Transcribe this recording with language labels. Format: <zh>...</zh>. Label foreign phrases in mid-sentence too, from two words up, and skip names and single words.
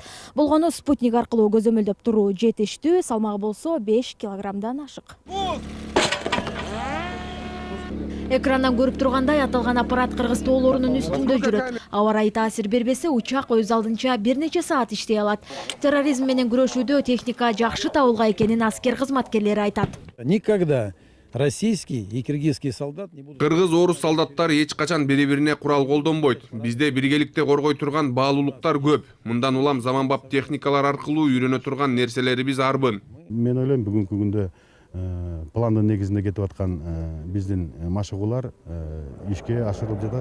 <ky>Болгону спутник аркылуу көзөмөлдөп туруу жетиштүү, салмагы болсо 5 килограммдан ашык. Экрандан көрүп тургандай, аталган аппарат Кыргыз тоолорунун үстүндө жүрөт. Аба ырайы таасир бербесе, учак өз алдынча бир нече саат иштей алат. Терроризм менен күрөшүүдө техника жакшы табылга экенин аскер кызматкерлери айтат.</ky> <ru>Никогда российский и киргизский солдат не будут.</ru> <ky>Кыргыз-орус солдаттар эч качан бири-бирине курал колдонбойт. Бизде биргеликте коргой турган баалуулуктар көп. Мындан улам заманбап техникалар аркылуу үйрөнө турган нерселерибиз арбын. Мен ойлойм, бүгүнкү күндө пландын негизинде кетип аткан биздин машыгуулар ишке ашырылып жатат.</ky>